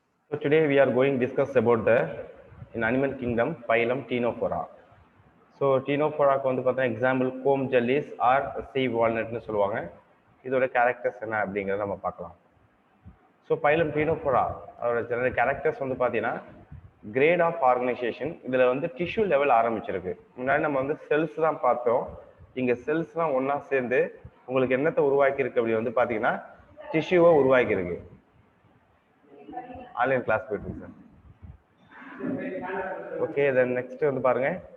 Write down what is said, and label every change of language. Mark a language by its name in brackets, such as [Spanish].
[English] So today we are going to discuss about the in animal kingdom phylum Ctenophora. [Tamil] So Ctenophora க்கு வந்து பார்த்தா [English] example comb jellies or sea walnut [Tamil] னு சொல்லுவாங்க. இதோட characters என்ன அப்படிங்கறத நம்ம பார்க்கலாம். So phylum Ctenophora அதோட general characters வந்து பார்த்தீங்கன்னா grade of organization இதுல வந்து tissue level ஆரம்பிச்சிருக்கு. முன்னாடி நம்ம வந்து cells தான் பார்த்தோம். இங்க cells தான் ஒண்ணா சேர்ந்து உங்களுக்கு என்னத்தை உருவாக்கி இருக்கு அப்படி வந்து பாத்தீங்கன்னா tissue-வை உருவாக்கி இருக்கு. ஆன்லைன் கிளாஸ் போயிட்டு இருக்கு சார். ஓகே தென் நெக்ஸ்ட் வந்து பாருங்க.